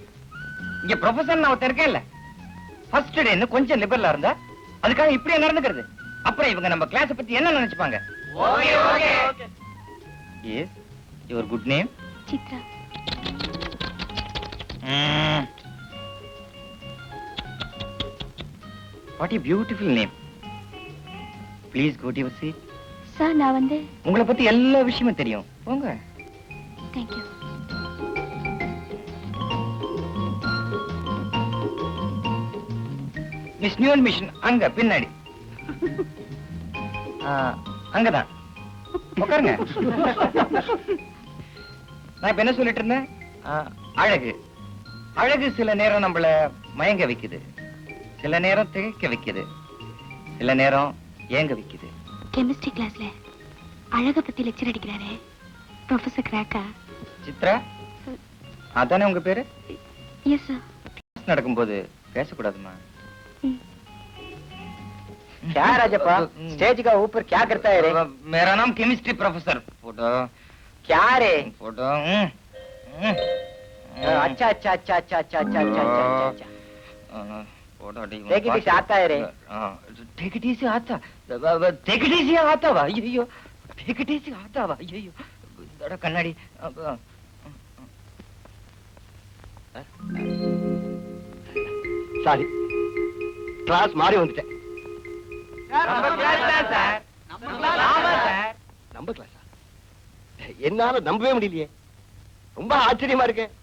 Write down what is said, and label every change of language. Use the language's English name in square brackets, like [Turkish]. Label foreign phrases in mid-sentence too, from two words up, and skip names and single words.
[Tamil] இங்க ப்ரொஃபசர் நான் ஒருத்தர் இருக்கேன் இல்ல, ஃபர்ஸ்ட் டேன்னு கொஞ்சம் லிபரலா இருந்தா அதுக்காக இப்படியே நடந்துக்கிறது. அப்புறம் இவங்க நம்ம கிளாஸ் பத்தி என்ன நினைச்சுப்பாங்க? [English] Yes, your good name? [Tamil] சித்ரா. [English] What a beautiful name. Please go to your seat. [Tamil] சார் நான் வந்து உங்களை பத்தி எல்லா விஷயமும் தெரியும். போங்க. தேங்க்யூ. மிஸ் நியூ மிஷன் அங்க பின்னாடி. அங்கதான் உட்காருங்க. நான் இப்ப என்ன சொல்லிட்டு இருந்தேன்? அழகு. அழகு சில நேரம் நம்மள மயங்க வைக்குது, சில நேரம் திகைக்க வைக்குது, சில நேரம் ஏங்க வைக்குது. கெமிஸ்ட்ரி கிளாஸ்ல அழக பத்தி லெக்சர் அடிக்கிறாரே ப்ரொஃபசர் கிராக்கா. சித்ரா அதானே உங்க பேரு? [English] Yes sir. [Tamil] நடக்கும்போது பேசக்கூடாதுமா. [Hindi] क्या राजप्पा स्टेज का ऊपर क्या करता है रे? मेरा नाम केमिस्ट्री प्रोफेसर. फोटो क्या रे? फोटो अच्छा अच्छा अच्छा अच्छा अच्छा अच्छा अच्छा अच्छा फोटो [English] Take it easy [Hindi] आता है रे? [English] take it easy [Hindi] आता. [English] take it easy [Hindi] आता वा. अय्यो [English] take it easy [Hindi] आता वा. अय्यो दड़ा कन्नाडी. [Tamil] சாரி கிளாஸ் மாறி வந்துட்டேன். நம்ம கிளாஸா? என்னால நம்பவே முடியலையே, ரொம்ப ஆச்சரியமா இருக்கு.